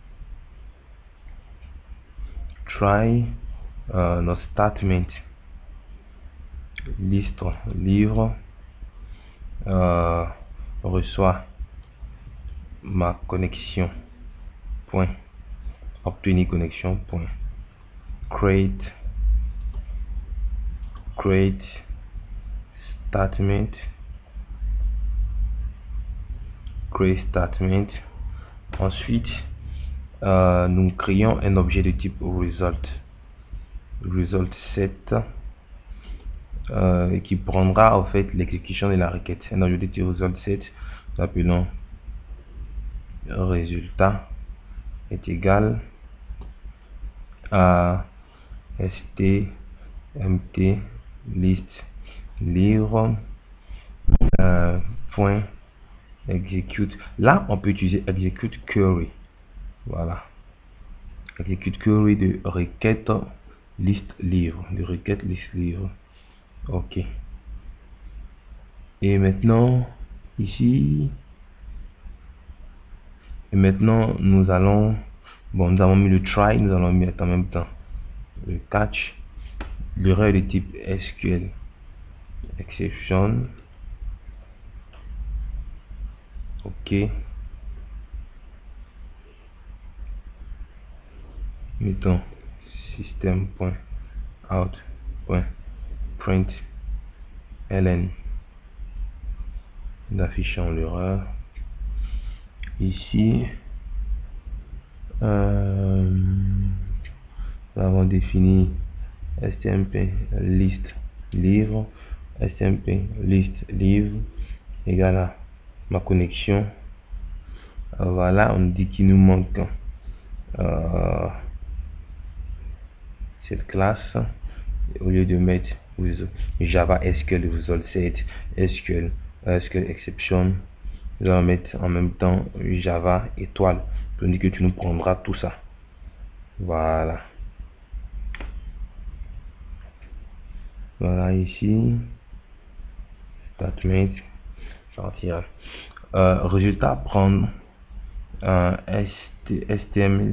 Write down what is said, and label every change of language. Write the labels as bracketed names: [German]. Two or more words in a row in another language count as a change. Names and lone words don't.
[French] notre statement liste livre reçoit ma connexion point obtenir connexion point create statement ensuite nous créons un objet de type [English] result set [French] qui prendra en fait l'exécution de la requête. Un objet de type [English] result set, [French] nous appelons résultat est égal à stmt list livre point execute. Là on peut utiliser [English] execute query. [French] Voilà, [English] execute query [French] de requête liste livre, ok. Et maintenant ici, nous allons, bon, nous avons mis le try, nous allons mettre en même temps le catch, l'erreur de type [English] SQL exception, [French] ok. Mettons system.out.println, nous affichons l'erreur. Ici nous avons défini stmp list livre, égale à ma connexion. Voilà, on dit qu'il nous manque cette classe. Au lieu de mettre [English] Java SQL result set, SQL exception, [French] nous allons mettre en même temps Java étoile. On dit que tu nous prendras tout ça. Voilà. Voilà ici. Statement. Sortir. Résultat, prendre un STML.